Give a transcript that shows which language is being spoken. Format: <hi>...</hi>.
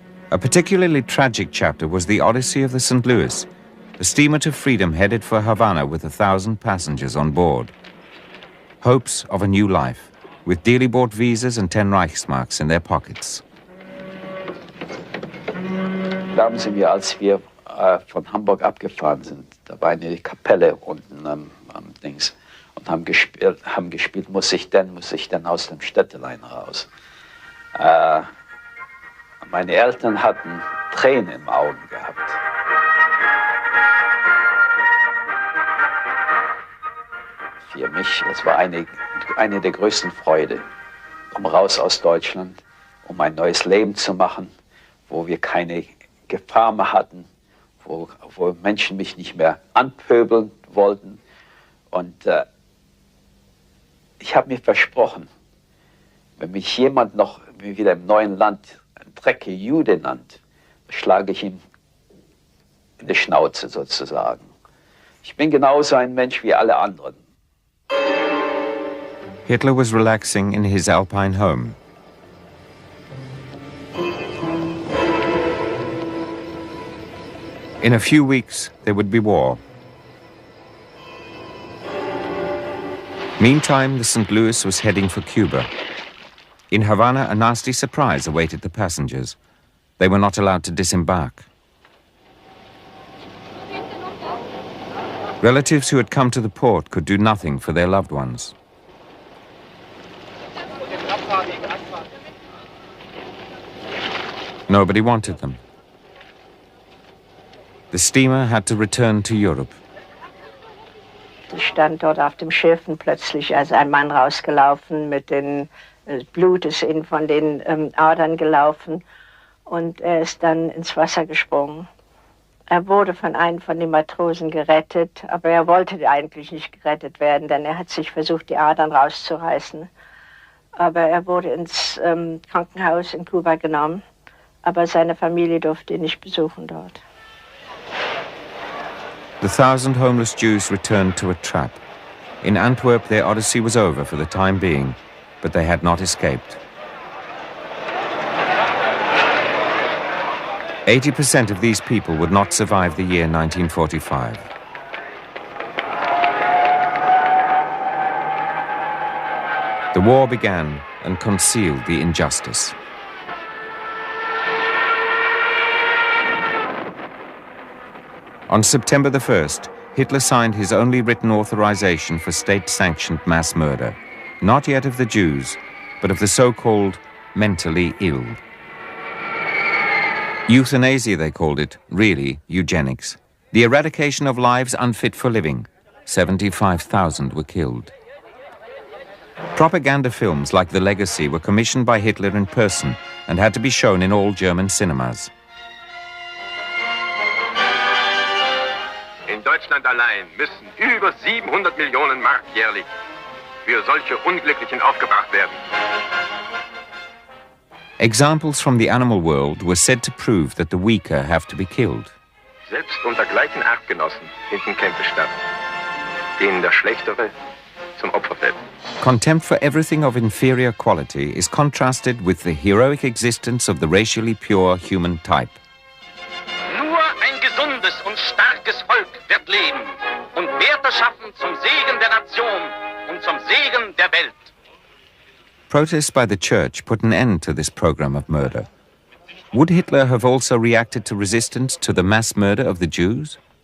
<en>A particularly tragic chapter was the Odyssey of the St. Louis, a steamer to freedom headed for Havana with 1,000 passengers on board. Hopes of a new life, with dearly bought visas and 10 Reichsmarks in their pockets.</en> <de>Glauben Sie mir, als wir von Hamburg abgefahren sind, da war eine Kapelle unten am Dings und haben gespielt, muss ich denn aus dem Städtelein raus. Meine Eltern hatten Tränen im Augen gehabt. Für mich, das war eine der größten Freude, raus aus Deutschland, um ein neues Leben zu machen, wo wir keine Gefahr mehr hatten, wo Menschen mich nicht mehr anpöbeln wollten. Und ich habe mir versprochen, wenn mich jemand noch wieder im neuen Land ein dreckige Jude nennt, schlage ich ihm in die Schnauze sozusagen. Ich bin genauso ein Mensch wie alle anderen.</de> <en>Hitler was relaxing in his Alpine home. In a few weeks, there would be war. Meantime, the St. Louis was heading for Cuba. In Havana, a nasty surprise awaited the passengers. They were not allowed to disembark. Relatives who had come to the port could do nothing for their loved ones. Nobody wanted them. The steamer had to return to Europe.</en> <de>Ich stand dort auf dem Schiff und plötzlich ist ein Mann rausgelaufen mit dem Blut ist ihm von den Adern gelaufen und er ist dann ins Wasser gesprungen. Er wurde von einem von den Matrosen gerettet, aber er wollte eigentlich nicht gerettet werden, denn er hat sich versucht, die Adern rauszureißen. Aber er wurde ins Krankenhaus in Kuba genommen, aber seine Familie durfte ihn nicht besuchen dort.</de> <en>The 1,000 homeless Jews returned to a trap. In Antwerp, their odyssey was over for the time being, but they had not escaped. 80% of these people would not survive the year 1945. The war began and concealed the injustice. On September the 1st, Hitler signed his only written authorization for state-sanctioned mass murder, not yet of the Jews, but of the so-called mentally ill. Euthanasia, they called it, really eugenics. The eradication of lives unfit for living. 75,000 were killed. Propaganda films like The Legacy were commissioned by Hitler in person and had to be shown in all German cinemas.</en> <de>In Deutschland allein müssen über 700 Millionen Mark jährlich für solche Unglücklichen aufgebracht werden.</de> <en>Examples from the animal world were said to prove that the weaker have to be killed.</en> <de>Selbst unter gleichen Artgenossen finden Kämpfe statt, denen der Schlechtere zum Opfer fällt.</de> <en>Contempt for everything of inferior quality is contrasted with the heroic existence of the racially pure human type.</en> <de>Nur ein gesundes und starkes Volk wird leben und Werte schaffen zum Segen der Nation und zum Segen der Welt.</de> <en>Protests by the church put an end to this program of murder. Would Hitler have also reacted to resistance to the mass murder of the Jews?</en>